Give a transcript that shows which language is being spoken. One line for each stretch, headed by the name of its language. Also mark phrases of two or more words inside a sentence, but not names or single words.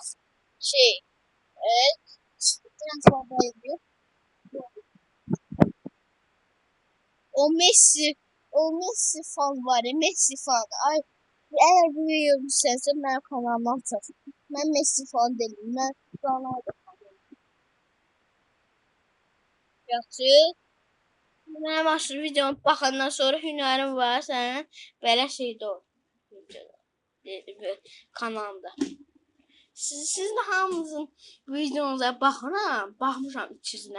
Turkish: Evet, transfer ediyor. O Messi fan var ya, Messi fan. Ay, eğer bu videoyu düşerse ben kanalıma atarım. Ben Messi fan değilim. Ben Ronaldo fanıyım.
Azerbaijani: Yaxşı. Mənim aşırı videomu baxandan sonra hünərin var sənin belə şeydə ol. Kanalda. Sizin hamınızın videonuza baxmışam ikisinə.